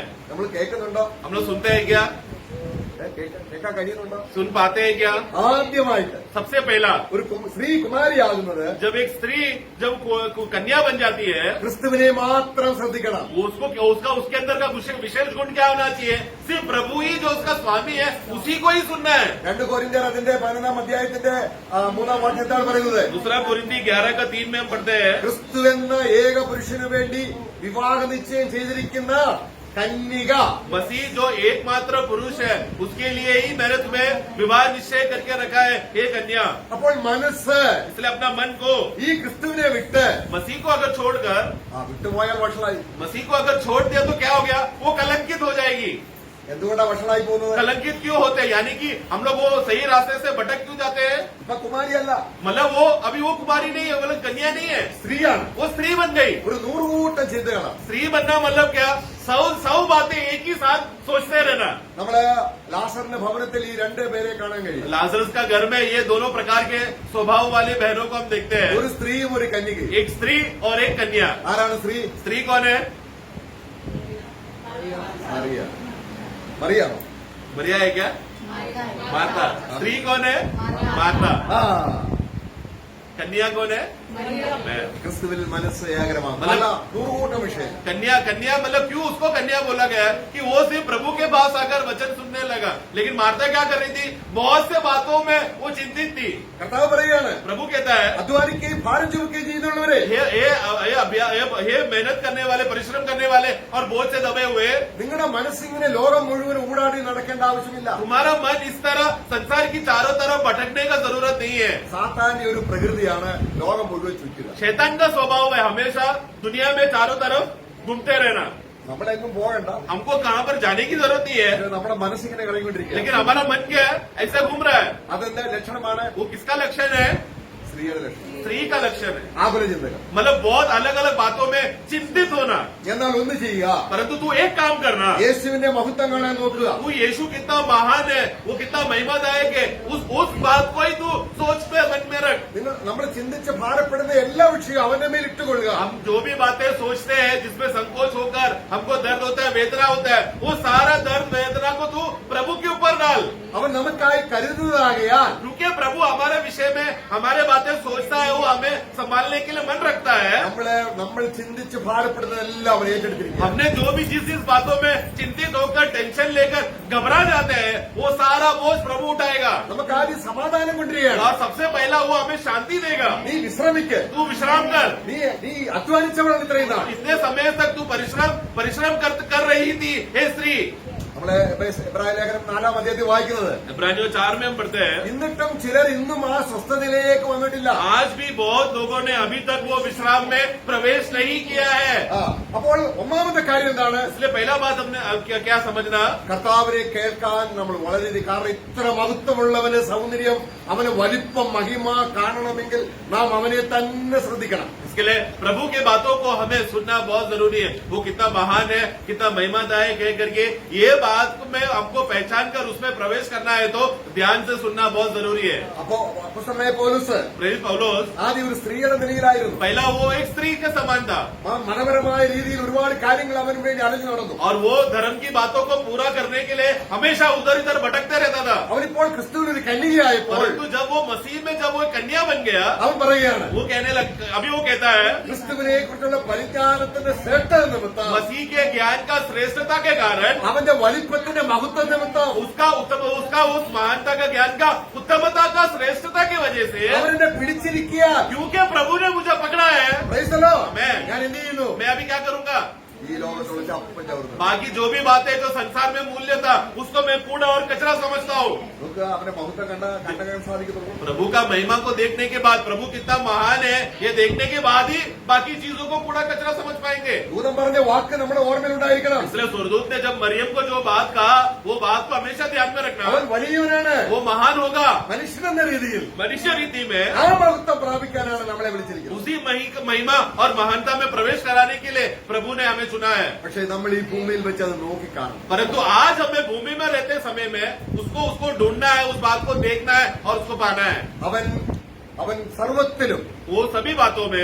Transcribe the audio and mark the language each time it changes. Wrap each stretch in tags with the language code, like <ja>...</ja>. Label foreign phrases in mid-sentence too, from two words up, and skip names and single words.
<ml>നമ്മൾ കേൾക്കുന്നുണ്ടോ?</ml> <hi>हम लोग सुनते हैं क्या?</hi> <ml>കേൾക്കാൻ കഴിയുന്നുണ്ടോ?</ml> <hi>सुन पाते हैं क्या?</hi> <ml>ആദ്യമായിട്ട്</ml> <hi>सबसे पहला</hi> <ml>ഒരു സ്ത്രീ കുമാരിയാകുന്നത്</ml> <hi>जब एक स्त्री जब कन्या बन जाती है</hi> <ml>ക്രിസ്തുവിനെ മാത്രം ശ്രദ്ധിക്കണം.</ml> <hi>उसके अंदर का विशेष गुण क्या होना चाहिए? सिर्फ प्रभु ही जो उसका स्वामी है उसी को ही सुनना है.</hi> <ml>2 കൊരിന്ത്യർ അതിന്റെ 11-ാം അധ്യായത്തിന്റെ 3-ാം വാക്യത്താണ് പറയുന്നത്.</ml> <hi>दूसरा कोरिन्थी 11:3 में हम पढ़ते हैं,</hi> <ml>ക്രിസ്തു എന്ന ഏക പുരുഷനു വേണ്ടി വിവാഹ നിശ്ചയം ചെയ്തിരിക്കുന്ന കന്യക,</ml> <hi>मसीह जो एकमात्र पुरुष है उसके लिए ही मैंने तुम्हें विवाह निश्चय करके रखा है हे कन्या.</hi> <ml>അപ്പോൾ മനസ്സ്</ml> <hi>इसलिए अपना मन को</hi> <ml>ഈ ക്രിസ്തുവിനെ വിട്ട്</ml> <hi>मसीह को अगर छोड़कर</hi> <ml>വിട്ടുപോയാൽ വഷളായി.</ml> <hi>मसीह को अगर छोड़ दिया तो क्या हो गया? वो कलंकित हो जाएगी.</hi> <ml>എന്തുകൊണ്ടാണ് വഷളായി പോകുന്നത്?</ml> <hi>कलंकित क्यों होते हैं? यानी कि हम लोग वो सही रास्ते से भटक क्यों जाते हैं?</hi> <ml>ഇപ്പൊ കുമാരിയല്ല,</ml> <hi>मतलब वो अभी वो कुमारी नहीं है, मतलब कन्या नहीं है,</hi> <ml>സ്ത്രീയാണ്.</ml> <hi>वो स्त्री बन गई।</hi> <ml>ഒരു 100 കൂട്ടം ചിന്തകളാണ്.</ml> <hi>स्त्री बनना मतलब क्या? 100 बातें एक ही साथ सोचते रहना।</hi> <ml>നമ്മള് ലാസറിന്റെ ഭവനത്തിൽ ഈ 2 പേരെ കാണാൻ കഴിയും.</ml> <hi>लाजरस का घर में ये दोनों प्रकार के स्वभाव वाले बहनों को हम देखते हैं,</hi> <ml>ഒരു സ്ത്രീയും ഒരു കന്യകയും.</ml> <hi>एक स्त्री और एक कन्या।</hi> <ml>ആരാണ് സ്ത്രീ?</ml> <hi>स्त्री कौन है?</hi> <ml>മറിയ. മറിയാണോ?</ml> <hi>मरिया है क्या? मार्था। स्त्री कौन है? मार्था। ആ, कन्या कौन है? मैं।</hi> <ml>ക്രിസ്തുവിൽ മനസ്സ് ഏകരമാണ്. അല്ല, 100 കൂട്ടം വിഷയം.</ml> <hi>कन्या कन्या मतलब क्यों उसको कन्या बोला गया है? कि वो सिर्फ प्रभु के पास आकर वचन सुनने लगा, लेकिन मार्था क्या कर रही थी? बहुत से बातों में वो चिंतित थी।</hi> <ml>കർത്താവ് പറയുകയാണ്,</ml> <hi>प्रभु कहता है,</hi> <ml>അധ്വാനിക്കുകയും ഭാരം ചുമക്കുകയും ചെയ്യുന്നുള്ളവരെ,</ml> <hi>ये मेहनत करने वाले, परिश्रम करने वाले और बोझ से दबे हुए,</hi> <ml>നിങ്ങളുടെ മനസ്സിങ്ങനെ ലോകം മുഴുവൻ ഊടാടി നടക്കേണ്ട ആവശ്യമില്ല.</ml> <hi>तुम्हारा मन इस तरह संसार की चारों तरफ भटकने का जरूरत नहीं है।</hi> <ml>സാത്താന്റെ ഒരു പ്രകൃതിയാണ് ലോകം മുഴുവൻ ചുറ്റുക.</ml> <hi>शैतान का स्वभाव है हमेशा दुनिया में चारों तरफ घूमते रहना।</hi> <ml>നമ്മളെങ്ങും പോകണ്ട,</ml> <hi>हमको कहाँ पर जाने की जरूरत नहीं है,</hi> <ml>നമ്മുടെ മനസ്സിങ്ങനെ കളങ്ങിക്കൊണ്ടിരിക്കുക.</ml> <hi>लेकिन हमारा मन क्या है? ऐसा घूम रहा है।</hi> <ml>അതെന്താ ലക്ഷണമാണ്?</ml> <hi>वो किसका लक्षण है?</hi> <ml>സ്ത്രീയുടെ ലക്ഷണം.</ml> <hi>स्त्री का लक्षण है।</hi> <ml>ആകുല ചിന്തകൾ.</ml> <hi>मतलब बहुत अलग अलग बातों में चिंतित होना।</hi> <ml>എന്നാൽ ഒന്ന് ചെയ്യുക,</ml> <hi>परंतु तू एक काम करना,</hi> <ml>യേശുവിന്റെ മഹത്വം കാണാൻ നോക്കുക.</ml> <hi>तू यीशु कितना महान है, वो कितना महिमादायक है, उस बात को ही तू सोच पे मन में रख।</hi> <ml>നമ്മൾ ചിന്തിച്ച് ഭാരപ്പെടുന്ന എല്ലാ വിഷയവും അവന്റെ മേൽ ഇട്ടുകൊള്ളുക.</ml> <hi>हम जो भी बातें सोचते हैं जिसमें संकोच होकर हमको दर्द होता है, वेदना होता है, वो सारा दर्द वेदना को तू प्रभु के ऊपर डाल।</hi> <ml>അവൻ നമുക്കായി കരുതുന്നതാകയാൽ</ml> <hi>क्योंकि प्रभु हमारे विषय में हमारे बातें सोचता है, वो हमें संभालने के लिए मन रखता है।</hi> <ml>നമ്മൾ ചിന്തിച്ച് ഭാരപ്പെടുന്നതെല്ലാം അവൻ ഏറ്റെടുത്തിരിക്കുക.</ml> <hi>हमने जो भी जिस बातों में चिंतित होकर टेंशन लेकर घबरा जाते हैं, वो सारा बोझ प्रभु उठाएगा</hi> <ml>നമുക്ക് ആദ്യം സമാധാനം കൊണ്ടുവരികയാണ്.</ml> <hi>और सबसे पहला वो हमें शांति देगा।</hi> <ml>നീ വിശ്രമിക്ക്.</ml> <hi>तू विश्राम कर।</hi> <ml>നീ അധ്വാനിച്ചവളാണ് ഇത്രയും നാൾ.</ml> <hi>इतने समय तक तू परिश्रम कर रही थी हे स्त्री।</hi> <ml>നമ്മളെ എബ്രായ ലേഖനം 4-ാം അധ്യായത്തിൽ വായിക്കുന്നത്,</ml> <hi>इब्रानियों 4 में हम पढ़ते हैं,</hi> <ml>എന്നിട്ടും ചിലർ ഇന്നും ആ സ്വസ്ഥതയിലേക്ക് വന്നിട്ടില്ല.</ml> <hi>आज भी बहुत लोगों ने अभी तक वो विश्राम में प्रवेश नहीं किया है।</hi> <ml>ആ, അപ്പോൾ ഒന്നാമത്തെ കാര്യം എന്താണ്?</ml> <hi>इसलिए पहला बात हमने क्या समझना,</hi> <ml>കർത്താവിനെ കേൾക്കാൻ നമ്മൾ വളരെയധികം, കാരണം ഇത്ര മഹത്വമുള്ളവന് സൗന്ദര്യം, അവന് വലിപ്പം, മഹിമ കാണണമെങ്കിൽ നാം അവനെ തന്നെ ശ്രദ്ധിക്കണം.</ml> <hi>इसके लिए प्रभु के बातों को हमें सुनना बहुत जरूरी है। वो कितना महान है, कितना महिमादायक है करके ये बात में हमको पहचान कर उसमें प्रवेश करना है, तो ध्यान से सुनना बहुत जरूरी है।</hi> <ml>അപ്പോ അപ്പോസ്തലനായ പൗലോസ്</ml> <hi>प्रेरित पौलुस</hi> <ml>ആദ്യം ഒരു സ്ത്രീയുടെ നിലയിലായിരുന്നു.</ml> <hi>पहला वो एक स्त्री के समान था</hi> <ml>മനപരമായ രീതിയിൽ ഒരുപാട് കാര്യങ്ങൾ അവന് വേണ്ടി അലഞ്ഞു നടന്നു.</ml> <hi>और वो धर्म की बातों को पूरा करने के लिए हमेशा उधर इधर भटकते रहता था।</hi> <ml>അവനിപ്പോൾ ക്രിസ്തുവിൽ ഒരു കന്യകയായപ്പോൾ</ml> <hi>परंतु जब वो मसीह में जब वो कन्या बन गया,</hi> <ml>അവൻ പറയുകയാണ്,</ml> <hi>वो कहने लग, अभी वो कहता है</hi> <ml>ക്രിസ്തുവിനെ കുറിച്ചുള്ള പരിജ്ഞാനത്തിന്റെ ശ്രേഷ്ഠത നിമിത്തം,</ml> <hi>मसीह के ज्ञान का श्रेष्ठता के कारण,</hi> <ml>അവന്റെ വലിപ്പത്തിന്റെ മഹത്വ നിമിത്തം</ml> <hi>उसका उस महानता का ज्ञान का उत्तमता का श्रेष्ठता की वजह से,</hi> <ml>അവനെന്നെ പിടിച്ചിരിക്കുക.</ml> <hi>क्योंकि प्रभु ने मुझे पकड़ा है,</hi> <en>Praise the Lord. Amen.</en> <ml>ഞാൻ എന്ത് ചെയ്യുന്നു?</ml> <hi>मैं अभी क्या करूंगा?</hi> <ml>ഈ ലോകത്തുള്ള ചപ്പും ചവറും.</ml> <hi>बाकी जो भी बातें जो संसार में मूल्य था उसको मैं कूड़ा और कचरा समझता हूँ।</hi> <ml>നമുക്ക് അവന്റെ മഹത്വം കണ്ടെത്താൻ സാധിക്കത്തുള്ളൂ.</ml> <hi>प्रभु का महिमा को देखने के बाद, प्रभु कितना महान है ये देखने के बाद ही बाकी चीजों को कूड़ा कचरा समझ पाएंगे।</hi> <ml>ദൂതൻ പറഞ്ഞ വാക്ക് നമ്മുടെ ഓർമ്മയിലുണ്ടായിരിക്കണം.</ml> <hi>इसलिए स्वर्गदूत ने जब मरियम को जो बात कहा, वो बात को हमेशा ध्यान में रखना।</hi> <ml>അവൻ വലിയവനാണ്.</ml> <hi>वो महान होगा।</hi> <ml>മനുഷ്യനെന്ന രീതിയിൽ</ml> <hi>मनुष्य रीति में</hi> <ml>ആ മഹത്വം പ്രാപിക്കാനാണ് നമ്മളെ വിളിച്ചിരിക്കുന്നത്.</ml> <hi>उसी महिमा और महानता में प्रवेश कराने के लिए प्रभु ने हमें चुना है।</hi> <ml>പക്ഷേ നമ്മൾ ഈ ഭൂമിയിൽ വെച്ച് അത് നോക്കിക്കാണും.</ml> <hi>परंतु आज हमें भूमि में रहते समय में उसको ढूंढना है, उस बात को देखना है और उसको पाना है।</hi> <ml>അവൻ സർവത്തിലും,</ml> <hi>वो सभी बातों में,</hi>